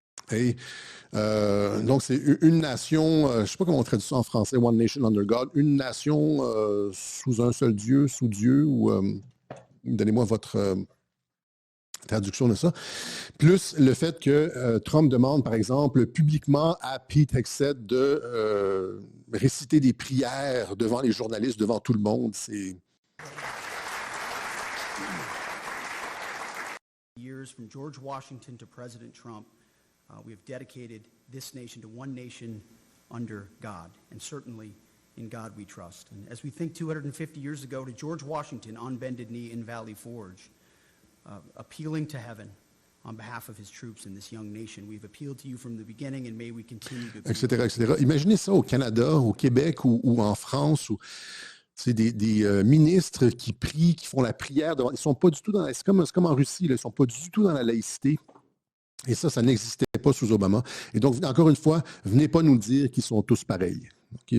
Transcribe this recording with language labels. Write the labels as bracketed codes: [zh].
[fr] Et donc, c'est une nation, je ne sais pas comment on traduit ça en français, [en] One Nation Under God, [fr] une nation sous un seul Dieu, sous Dieu, ou donnez-moi votre traduction de ça. Plus le fait que Trump demande, par exemple, publiquement à Pete Hegseth de réciter des prières devant les journalistes, devant tout le monde. C'est... [en] Years from George Washington to President Trump, we have dedicated this nation to one nation under God, and certainly in God we trust. And as we think 250 years ago to George Washington on bended knee in Valley Forge, appealing to heaven on behalf of his troops in this young nation, we've appealed to you from the beginning, and may we continue to... [fr] Etc., etc. Imaginez ça au Canada, au Québec ou en France, où c'est des ministres qui prient, qui font la prière. Ils sont pas du tout dans... C'est comme en Russie, là, ils ne sont pas du tout dans la laïcité. Et ça n'existait pas sous Obama. Et donc, encore une fois, venez pas nous dire qu'ils sont tous pareils. Okay?